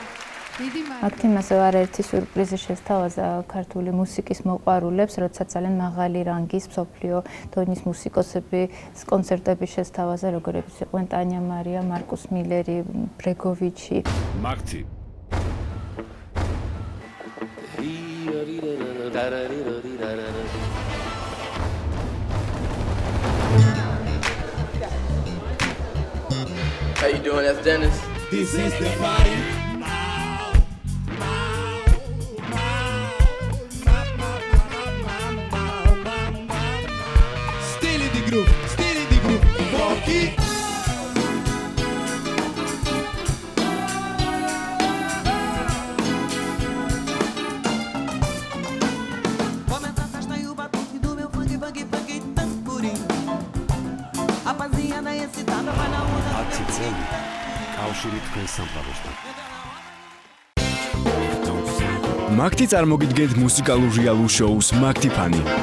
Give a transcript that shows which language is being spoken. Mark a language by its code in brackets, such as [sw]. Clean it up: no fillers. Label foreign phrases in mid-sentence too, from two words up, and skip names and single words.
[ka] დიდი მადლობა. მაგთიმ ასევე არაერთი სიურპრიზი შესთავაზა ქართული მუსიკის მოყვარულებს, როცა ძალიან მაღალი რანგის მსოფლიო დონის მუსიკოსები კონცერტები შესთავაზა, როგორებიც იყვნენ ტანია მარია, მარკუს მილერი, ბრეგოვიჩი. მაგთი. [en] How you doing? That's Dennis. This is the party. Still in the groove, Funky. [pt] Começa a o batuque do meu funk tamborim. Rapaziada excitada vai na onda. [ka] კავშირი თქვენ სამყაროსთან. მაგთი წარმოგიდგენთ მუსიკალურ რეალურ შოუს მაგტიფანი.